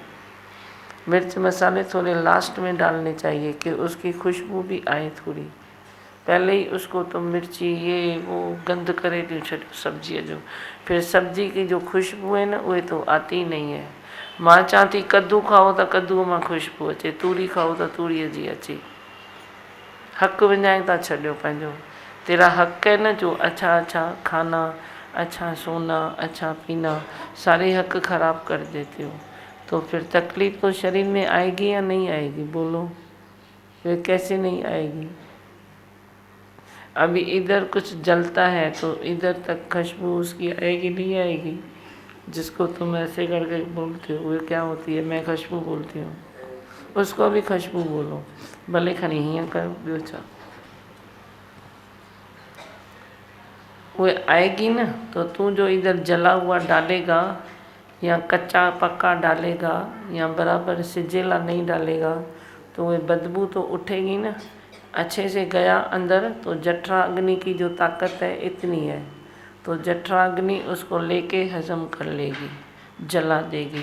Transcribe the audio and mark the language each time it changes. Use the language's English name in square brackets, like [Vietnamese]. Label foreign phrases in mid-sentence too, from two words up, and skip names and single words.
[Hindi] मिर्च मसाले थोड़े लास्ट में डालने चाहिए कि उसकी खुशबू भी आए थोड़ी। पहले ही उसको तो मिर्ची ये वो [Sindhi] गंद करे थी छो सब्जी जो, [Hindi] फिर सब्जी की जो खुशबू है ना उहे तो आती नहीं है। मां चाहती कद्दू खाओ तो कद्दू में खुशबू अचे, तूरी खाओ तो [Sindhi] तूरी जी अचे। हक विञाए था छॾियो पंहिंजो। [Hindi] तेरा हक है ना जो अच्छा अच्छा खाना, अच्छा सोना, अच्छा पीना, सारे हक खराब कर देते हो। तो फिर तकलीफ तो शरीर में आएगी या नहीं आएगी? बोलो, फिर कैसे नहीं आएगी? अभी इधर कुछ जलता है तो इधर तक खुशबू उसकी आएगी नहीं आएगी? जिसको तुम ऐसे करके बोलते हो वो क्या होती है? मैं खुशबू बोलती हूँ, उसको भी खुशबू बोलो। [Sindhi] भले खणी हीअं कयो, ॿियो छा? [Hindi] वो आएगी ना तो तू जो इधर जला हुआ डालेगा या कच्चा पक्का डालेगा या बराबर सिजेला नहीं डालेगा तो वो बदबू तो उठेगी ना। अच्छे से गया अंदर तो जठरा अग्नि की जो ताकत है इतनी है, तो जठरा अग्नि उसको लेके हजम कर लेगी, जला देगी।